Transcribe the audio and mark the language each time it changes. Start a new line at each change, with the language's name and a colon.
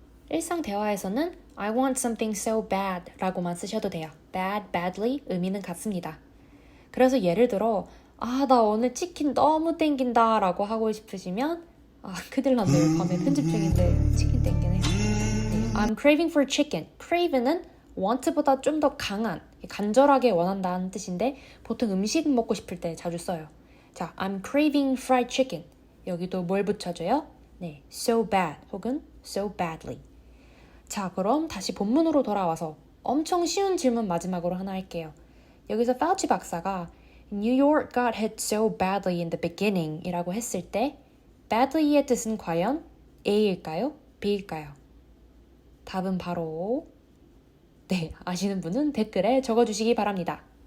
Korean: 일상 대화에서는
English: I want something so bad
Korean: 라고만 쓰셔도 돼요. bad, badly 의미는 같습니다. 그래서 예를 들어 나 오늘 치킨 너무 땡긴다 라고 하고 싶으시면 큰일 났네요. 밤에 편집 중인데 치킨 땡기네.
English: 네, I'm craving for chicken.
Korean: crave는 want보다 좀 더 강한, 간절하게 원한다는 뜻인데 보통 음식 먹고 싶을 때 자주 써요.
English: 자, I'm craving fried chicken.
Korean: 여기도 뭘 붙여줘요?
English: 네, so bad 혹은 so badly.
Korean: 자, 그럼 다시 본문으로 돌아와서 엄청 쉬운 질문 마지막으로 하나 할게요. 여기서 파우치 박사가
English: New York got hit so badly in the beginning
Korean: 이라고 했을 때 badly의 뜻은 과연 A일까요? B일까요? 답은 바로 아시는 분은 댓글에 적어주시기 바랍니다.